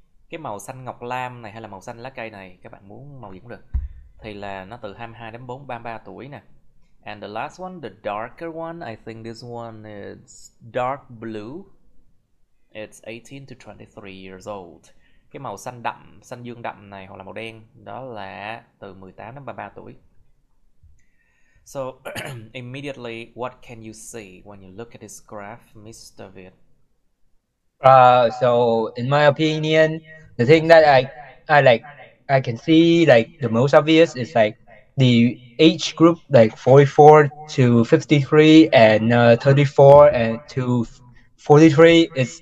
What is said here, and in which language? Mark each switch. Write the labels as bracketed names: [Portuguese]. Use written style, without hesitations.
[Vietnamese] Cái màu xanh ngọc lam này hay là màu xanh lá cây này, các bạn muốn màu gì cũng được, thì là nó từ 22 đến 33 tuổi nè. [English] And the last one, the darker one, I think this one is dark blue. It's 18 to 23 years old. [Vietnamese] Cái màu xanh đậm, xanh dương đậm này hoặc là màu đen, đó là từ 18 đến 33 tuổi. [English] So immediately, what can you see when you look at this graph, Mr. Việt? So in my opinion, the thing that I like, I can see like the most obvious is like the age group like 44 to 53 and 34 and to 43 is